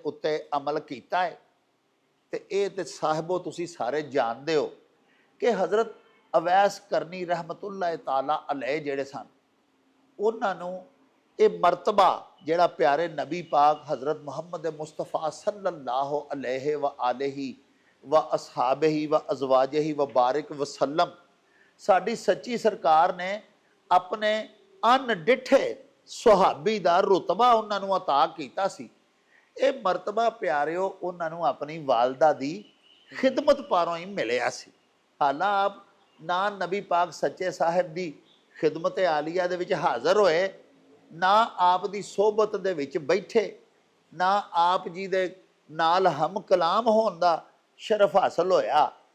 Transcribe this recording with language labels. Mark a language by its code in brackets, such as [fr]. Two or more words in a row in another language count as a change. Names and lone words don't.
[pa] ਉੱਤੇ ਅਮਲ ਕੀਤਾ ਹੈ, ਤੇ ਇਹ ਤੇ ਸਾਹਿਬੋ ਤੁਸੀਂ ਸਾਰੇ ਜਾਣਦੇ ਹੋ ਕਿ ਹਜ਼ਰਤ ਅਵੈਸ ਕਰਨੀ [ar] رحمة الله تعالى عليه [pa] ਜਿਹੜੇ ਸਨ, ਉਹਨਾਂ ਨੂੰ ਇਹ ਮਰਤਬਾ ਜਿਹੜਾ ਪਿਆਰੇ ਨਬੀ ਪਾਕ ਹਜ਼ਰਤ ਮੁਹੰਮਦ ਮੁਸਤਫਾ [ar] صلى الله عليه وآله وأصحابه وأزواجه وبارك وسلم [pa] ਸਾਡੀ ਸੱਚੀ ਸਰਕਾਰ ਨੇ ਆਪਣੇ ਅਣਡਿੱਠੇ ਸੁਹਾਬੀ ਦਾ ਰੁਤਬਾ ਉਹਨਾਂ ਨੂੰ ਅਤਾ ਕੀਤਾ ਸੀ। ਇਹ ਮਰਤਬਾ ਪਿਆਰਿਓ ਉਹਨਾਂ ਨੂੰ ਆਪਣੀ ਵਾਲਦਾ ਦੀ ਖਿਦਮਤ ਪਾਰੋਂ ਹੀ ਮਿਲਿਆ ਸੀ। ਹਾਲਾਂ ਆਪ ਨਾ ਨਬੀ ਪਾਕ ਸੱਚੇ ਸਾਹਿਬ ਦੀ ਖਿਦਮਤ ਆਲੀਆ ਦੇ ਵਿੱਚ ਹਾਜ਼ਰ ਹੋਏ, ਨਾ ਆਪ ਦੀ ਸੋਹਬਤ ਦੇ ਵਿੱਚ ਬੈਠੇ, ਨਾ ਆਪ ਜੀ ਦੇ ਨਾਲ ਹਮ ਕਲਾਮ ਹੋਣ ਦਾ ਸ਼ਰਫ ਹਾਸਲ ਹੋਇਆ।